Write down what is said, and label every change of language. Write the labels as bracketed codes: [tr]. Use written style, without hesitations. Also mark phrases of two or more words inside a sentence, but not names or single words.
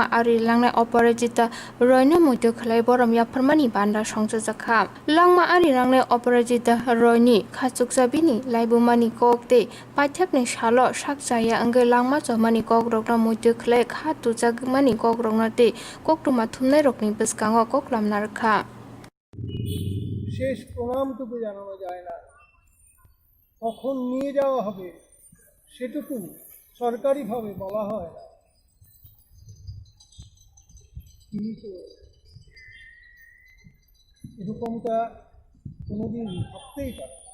[trp] आरि लांनाय अपराजिता रयनो मुइतो खलाय बरम याफरमानि बान्दा संसजखा लांमा आरि लांनाय अपराजिता रयनि खाचुकजाबिनि लाइबुमानि ककते पाठ्यकनि सालो साकजाया अंगे लांमा जमानि कक रकना मुइतो खलाय खा तुजागमानि कक रकनाते ककटुमा थुमनाय रकनि बसखांग ककलामना रखा [bn] শেষ প্রণামটুকু জানানো যায় না, কখন নিয়ে যাওয়া হবে সেটুকু সরকারিভাবে বলা হয় না। তিনি তো এরকমটা কোনোদিন ভাবতেই পারে।